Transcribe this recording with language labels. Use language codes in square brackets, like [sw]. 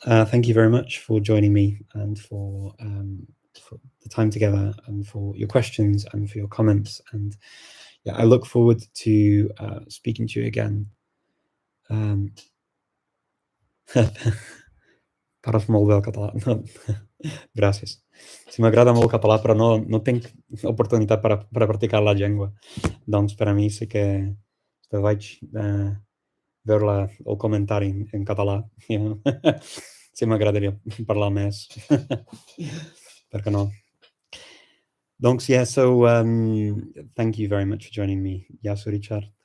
[en] Thank you very much for joining me and for the time together and for your questions and for your comments. And yeah, I look forward to speaking to you again. [ca] Parles molt bé el català. No. Gràcies. Sí, m'agrada molt el català, però no tinc oportunitat per a practicar la llengua. Doncs per a mi sí que vaig veure el comentari en català. Sí, m'agradaria parlar més. Per què no? [en] Donc, yeah, so thank you very much for joining me. [el] Γεια σου, [en] Richard.